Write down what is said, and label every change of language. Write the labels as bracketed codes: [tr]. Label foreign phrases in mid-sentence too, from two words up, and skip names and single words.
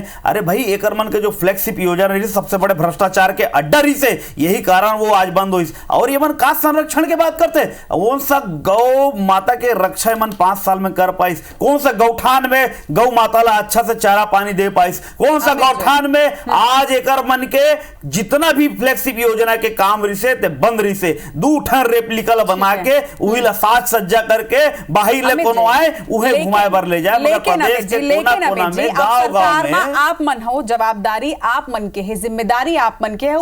[hne] अरे भाई एकर मन के जो फ्लैगशिप योजना रही सबसे बड़े भ्रष्टाचार के अड्डा रही से, यही कारण वो आज बंद हुई। और ये मन का संरक्षण की बात करते, कौन सा गौ माता के रक्षा मन 5 साल में कर पाइस? कौन सा गौठान में गौ माता अच्छा से चारा पानी दे पाइस? कौन सा गौठान में आज एकर मन के जितना भी फ्लैगशिप योजना के काम रिसे ते बंद रिसे, 2 ठन रेप्लिका बना के उही ला साज सज्जा करके बाहर ले कोनो आए उहे घुमाए बर ले जाए। मगर प्रदेश के कोना-कोना में गांव-गांव में आप मन हो, जवाबदारी आप मन के है, जिम्मेदारी आप मन के है।